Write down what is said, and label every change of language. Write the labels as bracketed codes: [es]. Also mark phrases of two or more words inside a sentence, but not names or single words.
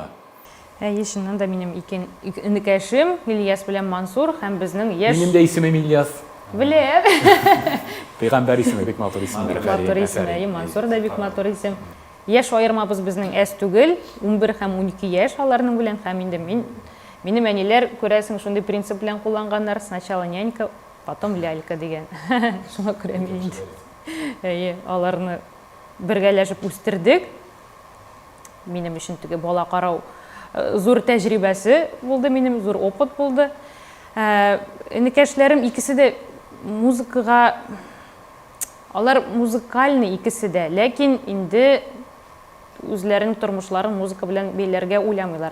[tt] Чыннан да минем инекәшем Ильяс белән Мансур һәм безнең яшь Минем дә исемем Ильяс. беләм. Пәйгамбәр исеме бик матур исем. Матур исеме, Мансур да бик матур исем. Яшь аермабыз безнең әз түгел, 11 һәм 12 яшь аларның белән һәм инде минем әниләр күрәсең шундый принцип белән кулланганнар, [ru] сначала нянька, потом лялька дигән. [tt] Шуңа күрә мин инде. Аларны бергәләшеп үстердек. Минем өчен теге бала карау зур тәҗрибәсе булды, минем зур опыт булды. Энекәшләрем икесе дә музыкага, алар музыкальный икесе дә, ләкин инде үзләренең тормышларын музыка белән бәйләргә уйламыйлар.